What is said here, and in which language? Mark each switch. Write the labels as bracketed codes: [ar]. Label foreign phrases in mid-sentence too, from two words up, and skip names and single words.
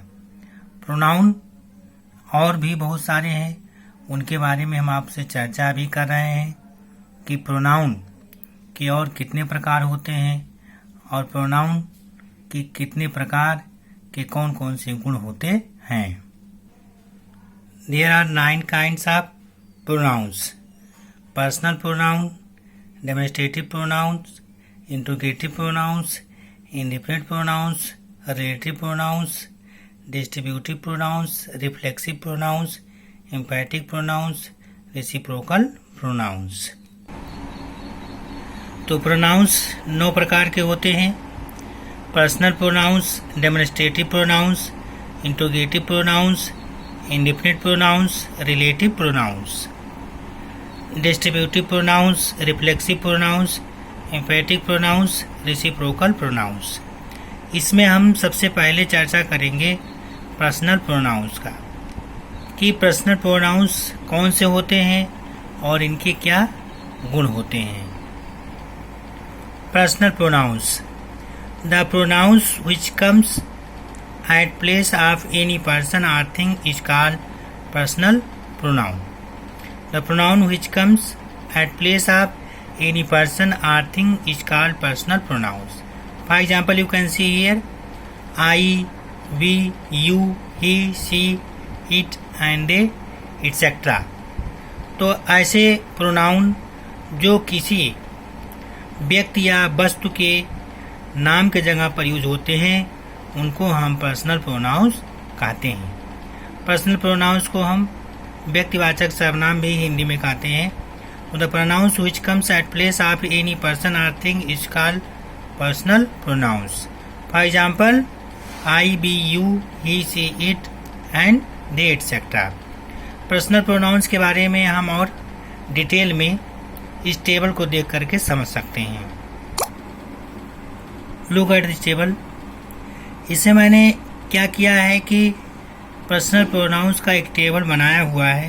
[hi] प्रोनाउन और भी बहुत सारे हैं, उनके बारे में हम आपसे चर्चा भी कर रहे हैं कि प्रोनाउन के और कितने प्रकार होते हैं और प्रोनाउन के कितने प्रकार के कौन कौन से गुण होते हैं। [en] There are 9 kinds of pronouns: personal pronoun, demonstrative pronouns, interrogative pronouns, indefinite pronouns, relative pronouns, distributive pronouns, reflexive pronouns, emphatic pronouns, reciprocal pronouns। [hi] तो प्रोनाउंस 9 प्रकार के होते हैं: [en] personal pronouns, demonstrative pronouns, interrogative pronouns, indefinite pronouns, relative pronouns, distributive pronouns, reflexive pronouns, emphatic pronouns, reciprocal pronouns। [hi] इसमें हम सबसे पहले चर्चा करेंगे [en] personal pronouns [hi] का कि [en] personal pronouns [hi] कौन से होते हैं और इनके क्या गुण होते हैं। [en] personal pronouns, the pronouns which comes at place of any person or thing is called personal pronoun. The pronoun which comes at place of any person or thing is called personal pronouns. For example, you can see here I, we, you, he, she, it and they, etc. [hi] तो ऐसे प्रोनाउन जो किसी व्यक्ति या वस्तु के नाम के जगह पर यूज होते हैं उनको हम [en] personal pronouns [hi] कहते हैं। [en] personal pronouns [hi] को हम व्यक्तिवाचक सर्वनाम भी हिंदी में कहते हैं। [en] the pronouns which comes at place of any person or thing is called personal pronouns. for example I, we, you, he, she, it and they etcetera. personal pronouns [hi] के बारे में हम और डिटेल में इस टेबल को देख करके समझ सकते हैं। [en] look at this table. [hi] इसे मैंने क्या किया है कि [en] personal pronouns [hi] का एक टेबल बनाया हुआ है।